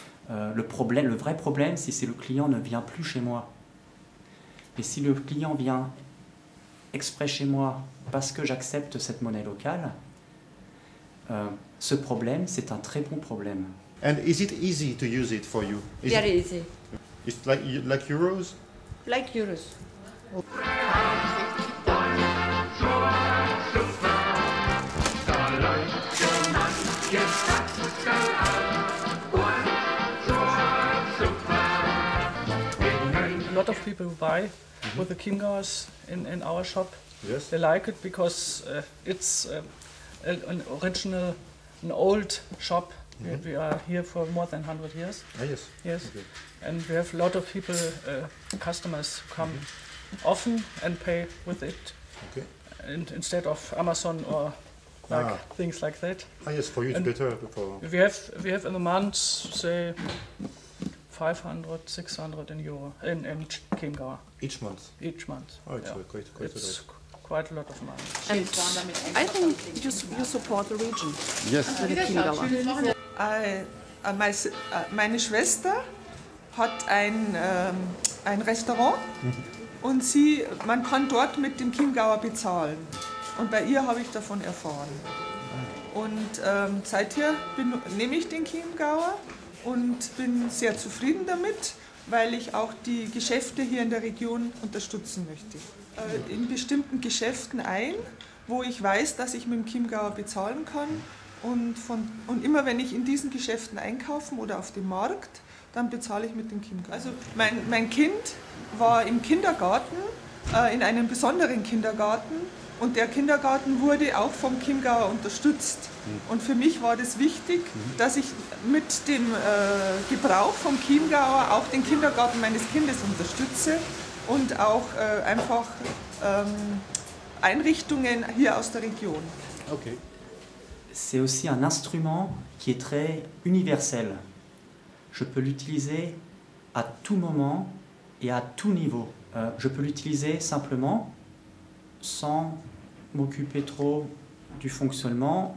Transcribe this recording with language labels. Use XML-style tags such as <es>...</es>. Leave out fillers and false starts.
<fr>Le vrai problème, c'est si le client ne vient plus chez moi. Et si le client vient exprès chez moi parce que j'accepte cette monnaie locale, ce problème, c'est un très bon problème.</fr> <en>And is it easy to use it for you? Very easy. It's like euros? Like euros. A lot of people buy with the Chiemgauers in our shop. Yes. They like it because it's an old shop. We are here for more than 100 years. Yes. Yes. Okay. And we have a lot of people, customers come often and pay with it. Okay. And instead of Amazon or things like that. Yes, for you it's better. We have in a month, say, 500, 600 in Chiemgauer. Each month? Each month. Oh, it's quite it's quite a lot of money. And I think you support the region. Yes. The Chiemgauer.</en> <de>Meine Schwester hat ein Restaurant und man kann dort mit dem Chiemgauer bezahlen. Und bei ihr habe ich davon erfahren. Und seither nehme ich den Chiemgauer und bin sehr zufrieden damit, weil ich auch die Geschäfte hier in der Region unterstützen möchte. In bestimmten Geschäften wo ich weiß, dass ich mit dem Chiemgauer bezahlen kann. Und immer wenn ich in diesen Geschäften einkaufen oder auf dem Markt, dann bezahle ich mit dem Chiemgauer. Also mein Kind war im Kindergarten, in einem besonderen Kindergarten, und der Kindergarten wurde auch vom Chiemgauer unterstützt. Und für mich war das wichtig, dass ich mit dem Gebrauch vom Chiemgauer auch den Kindergarten meines Kindes unterstütze. und auch einfach Einrichtungen hier aus der Region. Okay.</de> <fr>C'est aussi un instrument qui est très universel. Je peux l'utiliser à tout moment et à tout niveau. Je peux l'utiliser simplement sans m'occuper trop du fonctionnement.</fr>